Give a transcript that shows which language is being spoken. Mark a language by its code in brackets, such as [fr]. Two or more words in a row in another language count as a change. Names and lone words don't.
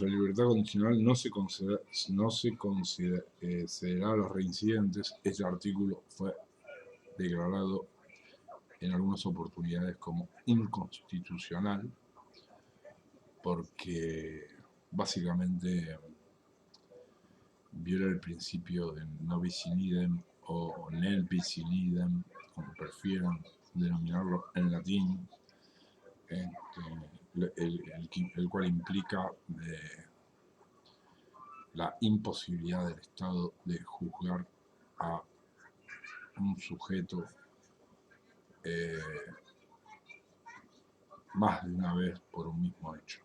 [es] La libertad condicional no se concederá a los reincidentes. Este artículo fue declarado en algunas oportunidades como inconstitucional porque básicamente viola el principio de [la] non bis in idem [es] o [la] nel bis in idem, [es] como prefieran denominarlo en latín, el cual implica la imposibilidad del Estado de juzgar a un sujeto más de una vez por un mismo hecho.